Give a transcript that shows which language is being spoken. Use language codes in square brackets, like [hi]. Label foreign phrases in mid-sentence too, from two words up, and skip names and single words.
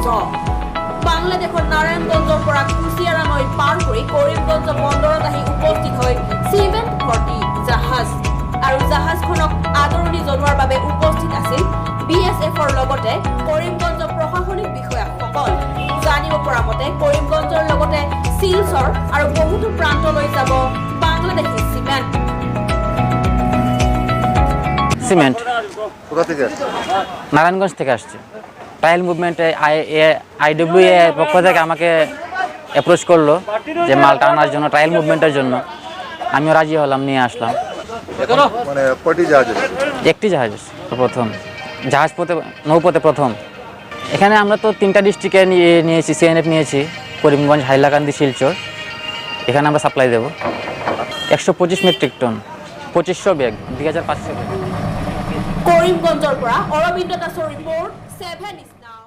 [as] বাংলাদেশৰ নাৰায়ণগঞ্জৰ পৰা কুচিয়াৰা নৈ পাৰ কৰি কৰিমগঞ্জ বন্দৰত আহি উপস্থিত হয় চিমেণ্ট ভৰ্তি জাহাজ আৰু জাহাজখনক আদৰণি জনোৱাৰ বাবে উপস্থিত আছিল BSFৰ লগতে কৰিমগঞ্জ প্ৰশাসনিক বিষয়াসকল। জানিব পৰা মতে কৰিমগঞ্জৰ লগতে শিলচৰ আৰু বহুতো প্ৰান্তলৈ যাব বাংলাদেশী [bn] সিমেন্ট। কোথা থেকে আসছে? নারায়ণগঞ্জ থেকে আসছে। [en] trial movement [bn] IWA পক্ষ থেকে আমাকে অ্যাপ্রোচ করলো যে মালটা আনার জন্য, [en] trial movement [bn] জন্য। আমিও রাজি হলাম, নিয়ে আসলাম। মানে কয়টি জাহাজ আছে? একটি জাহাজ প্রথম, জাহাজ পথে নৌপথে প্রথম। এখানে আমরা তো 3টা ডিস্ট্রিক্টে নিয়েছি, CNF নিয়েছি, করিমগঞ্জ, হাইলাকান্দি, শিলচর। এখানে আমরা সাপ্লাই দেবো 125 [en] metric ton, [bn] 2500 ব্যাগ, 2500 ব্যাগ। [as] কৰিমগঞ্জৰ পৰা অৰবিন্দ দাসৰ ৰিপৰ্ট 7